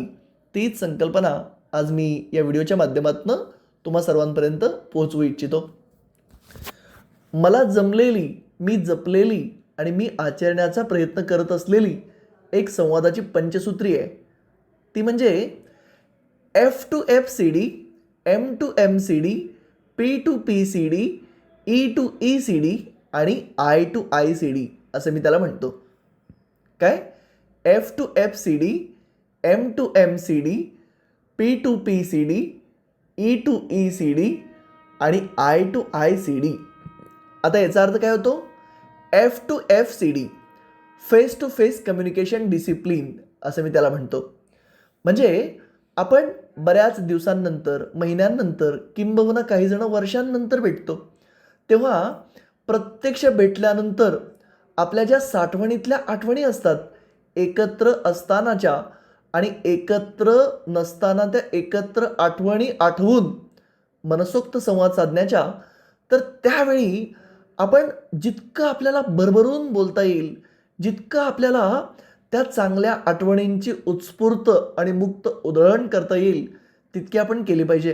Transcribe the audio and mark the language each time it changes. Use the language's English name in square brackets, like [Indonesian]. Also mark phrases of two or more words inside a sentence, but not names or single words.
[Marathi] तीच संकल्पना आज मी या व्हिडिओच्या माध्यमातून तुम्हा सर्वांपर्यंत पोहोचवू इच्छितो. मला जमलेली, मी जपलेली आणि मी आचरण्याचा प्रयत्न करत असलेली एक संवादाची पंचसूत्री आहे. ती म्हणजे [English] F to FCD, M to MCD, P to PCD, E to ECD [Marathi] आणि [English] I to ICD [Marathi] असं मी त्याला म्हणतो. काय? [English] F to FCD, M to MCD, P to PCD, E to ECD [Marathi] आणि [English] I to ICD. [Marathi] आता याचा अर्थ काय होतो? [English] F to FCD, face to face communication discipline [Marathi] असं मी त्याला म्हणतो. म्हणजे आपण बऱ्याच दिवसांनंतर, महिन्यांनंतर, किंबहुना काही जण वर्षांनंतर भेटतो. तेव्हा प्रत्यक्ष भेटल्यानंतर आपल्या ज्या साठवणीतल्या आठवणी असतात, एकत्र असतानाच्या आणि एकत्र नसताना त्या एकत्र आठवणी आठवून मनसोक्त संवाद साधण्याच्या, तर त्यावेळी आपण जितकं आपल्याला भरभरून बोलता येईल, जितकं आपल्याला त्या चांगल्या आठवणींची उत्स्फूर्त आणि मुक्त उधळण करता येईल, तितकी आपण केली पाहिजे.